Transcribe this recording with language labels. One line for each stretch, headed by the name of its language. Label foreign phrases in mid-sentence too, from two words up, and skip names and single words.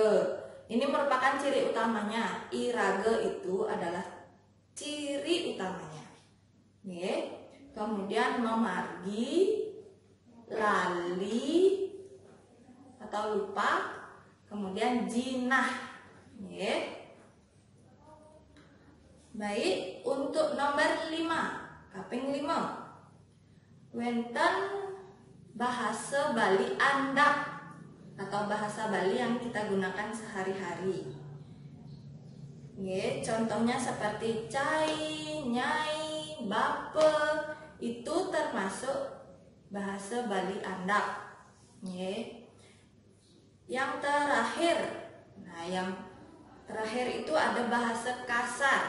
Indonesian: Ini merupakan ciri utamanya. Irage itu adalah ciri utamanya. Kemudian memargi, lali atau lupa, kemudian jinah. Baik, untuk nomor 5,
Balinese: kaping 5, wenten
Indonesian: bahasa Bali andap atau bahasa Bali yang kita gunakan sehari-hari. Contohnya seperti
Balinese: cai, nyai, bape,
Indonesian: itu termasuk bahasa Bali andap. Yang terakhir, nah yang terakhir itu ada bahasa kasar.